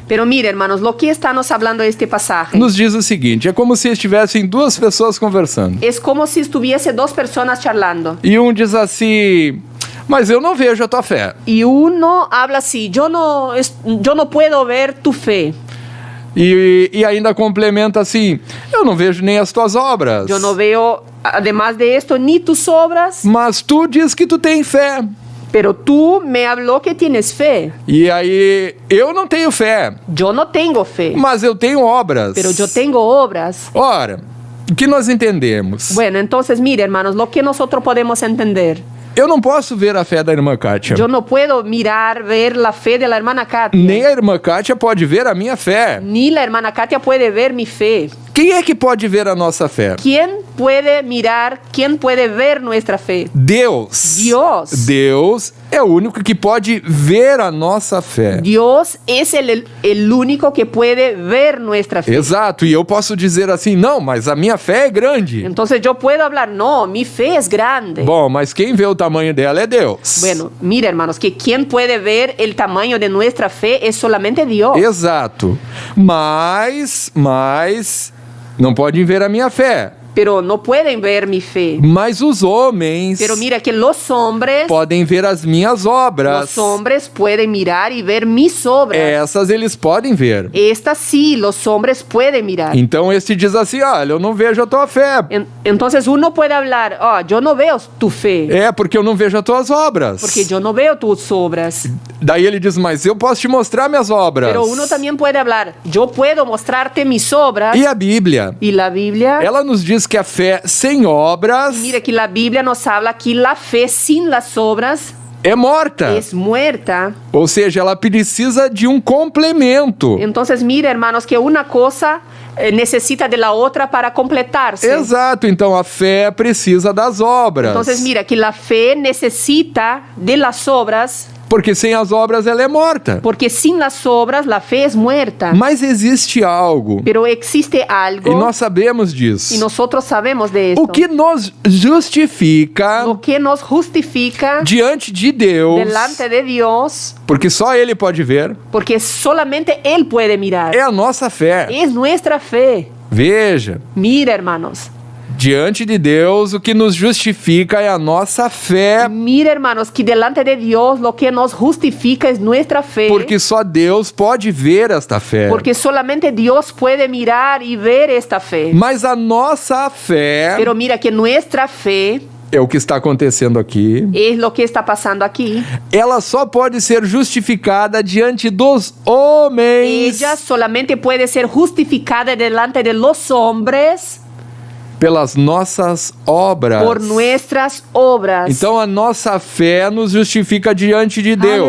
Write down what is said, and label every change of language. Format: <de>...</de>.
<es>Pero mire, hermanos, lo que está nos hablando este pasaje</es> <pt>Nos diz o seguinte: é como se estivessem duas pessoas conversando.</pt> <es>es como si estuviese dos personas charlando.</es> <pt>E um diz assim: mas eu não vejo a tua fé.</pt> <es>Y uno habla así: yo no puedo ver tu fe.</es> <pt>E ainda complementa assim: eu não vejo nem as tuas obras.</pt> <es>Yo no veo, además de esto, ni tus obras.</es> <pt>Mas tu diz que tu tem fé.</pt> <es>Pero tú me habló que tienes fe.</es> <pt>E aí, eu não tenho fé,</pt> <es>Yo no tengo fe,</es> <pt>mas eu tenho obras.</pt> <es>pero yo tengo obras.</es> <pt>Ora, o que nós entendemos?</pt> <es>Bueno, entonces, mire, hermanos, lo que nosotros podemos entender.</es> <pt>Eu não posso ver a fé da irmã Kátia.</pt> <es>Yo no puedo ver la fe de la hermana Katia.</es> <pt>Nem a irmã Kátia pode ver a minha fé.</pt> <es>Ni la hermana Katia puede ver mi fe.</es> <pt>Quem é que pode ver a nossa fé?</pt> <es>¿Quién puede mirar, quién puede ver nuestra fe?</es> <pt>Deus.</pt> <es>Dios.</es> <pt>Deus é o único que pode ver a nossa fé.</pt> <es>Dios es el único que puede ver nuestra fe.</es> <pt>Exato, e eu posso dizer assim: não, mas a minha fé é grande.</pt> <es>Entonces yo puedo hablar: no, mi fe es grande.</es> <pt>Bom, mas quem vê o tamanho dela é Deus.</pt> <es>Bueno, mira, hermanos, que quien puede ver el tamaño de nuestra fe es solamente Dios.</es> <pt>Exato. Mas Não podem ver a minha fé.</pt> <es>pero no pueden ver mi fe.</es> <pt>Mas os homens</pt> <es>Pero mira que los hombres</es> <pt>podem ver as minhas obras.</pt> <es>Los hombres pueden mirar y ver mis obras.</es> <pt>Essas eles podem ver.</pt> <es>Estas sí, los hombres pueden mirar.</es> <pt>Então este diz assim: olha, eu não vejo a tua fé.</pt> <es>Entonces uno puede hablar, yo no veo tu fe,</es> <pt>É porque eu não vejo as tuas obras.</pt> <es>porque yo no veo tus obras.</es> <pt>Daí ele diz: mas eu posso te mostrar minhas obras.</pt> <es>Pero uno también puede hablar, yo puedo mostrarte mis obras.</es> <pt>E a Bíblia?</pt> <es>Y la Biblia,</es> <pt>Ela nos diz que a fé sem obras</pt> <es>mira que la Biblia nos habla que la fe sin las obras</es> <pt>é morta.</pt> <es>es muerta.</es> <pt>Ou seja, ela precisa de um complemento.</pt> <es>Entonces mira, hermanos, que una cosa necesita de la otra para completarse.</es> <pt>Exato, então a fé precisa das obras.</pt> <es>Entonces mira que la fe necesita de las obras,</es> <pt>Porque sem as obras ela é morta.</pt> <es>porque sin las obras la fe es muerta.</es> <pt>Mas existe algo,</pt> <es>Pero existe algo,</es> <pt>e nós sabemos disso.</pt> <es>y nosotros sabemos de esto.</es> <pt>O que nos justifica</pt> <es>Lo que nos justifica</es> <pt>diante de Deus,</pt> <es>delante de Dios,</es> <pt>porque só Ele pode ver,</pt> <es>porque solamente Él puede mirar.</es> <pt>é a nossa fé.</pt> <es>Es nuestra fe.</es> <pt>Veja,</pt> <es>Mira, hermanos.</es> <pt>diante de Deus, o que nos justifica é a nossa fé,</pt> <es>Mira, hermanos, que delante de Dios lo que nos justifica es nuestra fe.</es> <pt>porque só Deus pode ver esta fé.</pt> <es>Porque solamente Dios puede mirar y ver esta fe.</es> <pt>Mas a nossa fé</pt> <es>Pero mira que nuestra fe</es> <pt>é o que está acontecendo aqui.</pt> <es>es lo que está pasando aquí.</es> <pt>Ela só pode ser justificada diante dos homens</pt> <es>Ella solamente puede ser justificada delante de los hombres</es> <pt>pelas nossas obras.</pt> <es>por nuestras obras.</es> <pt>Então a nossa fé nos justifica diante de Deus.</pt>